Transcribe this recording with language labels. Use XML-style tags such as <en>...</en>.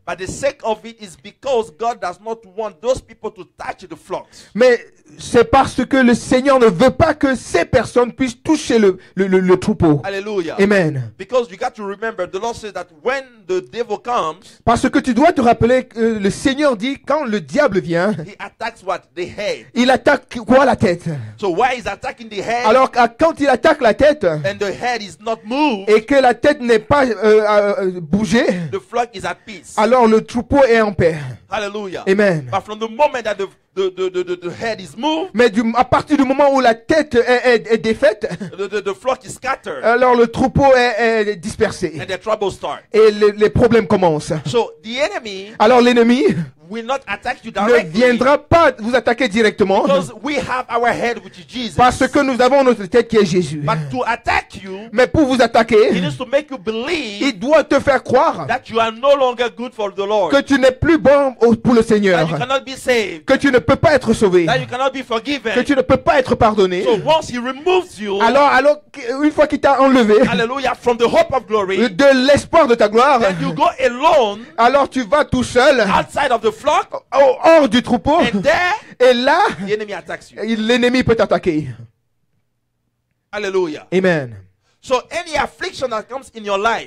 <en>But the sake of it is because God does not want those people to touch the flocks.</en> <fr>Mais c'est parce que le Seigneur ne veut pas que ces personnes puissent toucher le troupeau.</fr> <en>Hallelujah. Amen. Because you got to remember, the Lord says that when the devil comes,</en> <fr>Parce que tu dois te rappeler que le Seigneur dit quand le diable vient,</fr> <en>he attacks what? The head.</en> <fr>il attaque quoi, la tête?</fr> <en>So why is attacking the head</en> <fr>Alors quand il attaque la tête</fr> <en>and the head is not moved,</en> <fr>et que la tête n'est pas bougée,</fr> <en>the flock is at peace.</en> <fr>alors le troupeau est en paix.</fr> <en>Hallelujah. Amen. But from the moment that the head is moved,</en> <fr>Mais à partir du moment où la tête est défaite,</fr> <en>the flock is scattered</en> <fr>alors le troupeau est dispersé.</fr> <en>and the trouble starts.</en> <fr>Et les problèmes commencent.</fr> <en>So the enemy</en> <fr>Alors l'ennemi</fr> <en>will not attack you</en> <fr>ne</fr> <en>directly</en> <fr>viendra pas vous attaquer directement</fr> <en>because we have our head, which is Jesus.</en> <fr>parce que nous avons notre tête qui est Jésus.</fr> <en>But to attack you,</en> <fr>Mais pour vous</fr> <en>he</en> <fr>attaquer,</fr> <en>needs to make you believe</en> <fr>il doit te faire croire</fr> <en>that you are no longer good for the Lord,</en> <fr>que tu n'es plus bon pour le</fr> <en>that</en> <fr>Seigneur,</fr> <en>you cannot be saved,</en> <fr>que tu ne peux pas être sauvé,</fr> <en>that you cannot be</en> <fr>que</fr> <en>forgiven.</en> <fr>tu ne peux pas être pardonné.</fr> <en>So once he removes you,</en> <fr>Alors une fois qu'il t'a enlevé</fr> <en>hallelujah, from the hope of glory,</en> <fr>de l'espoir de ta gloire,</fr> <en>then you go alone</en> <fr>alors tu vas tout seul</fr> <en>outside of the flock,</en> <fr>hors du troupeau</fr> <en>and there</en> <fr>et là,</fr> <en>the enemy attacks you.</en> <fr>l'ennemi peut t'attaquer.</fr> <en>Hallelujah. Amen. So any affliction that comes in your life</en>